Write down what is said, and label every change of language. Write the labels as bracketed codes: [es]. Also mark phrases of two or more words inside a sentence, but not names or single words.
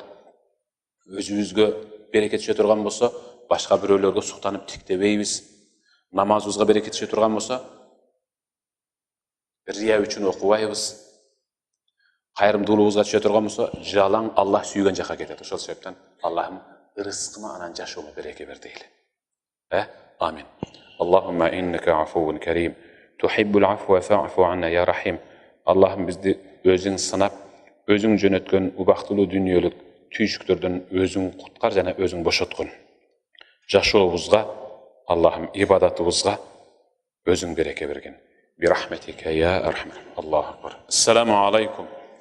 [ky] Өзүбүзгө береке түшө турган болсо, башка бирөөлөргө суктанып тиктебейбиз. Намазыбызга береке түшө турган болсо, рия үчүн окубайбыз. Кайрымдуулугубузга түшө турган болсо, жалаң Аллах сүйгөн жака кетет. Ошол себептен Аллахым ырыскыма анан жашоомо береке бер дейли. Амин. [ar] اللهم إنك عفو كريم، تحب العفو فاعف عنا يا رحيم. [ky] Аллахым бизди өзүң сынап, өзүң жөнөткөн убактылуу дүйнөлүк түйшүктөрдөн өзүң куткар жана өзүң бошоткун. Жашообузга, Аллахым ибадатыбызга өзүң береке берген. [ar] برحمتك يا أرحم. الله أكبر. السلام عليكم.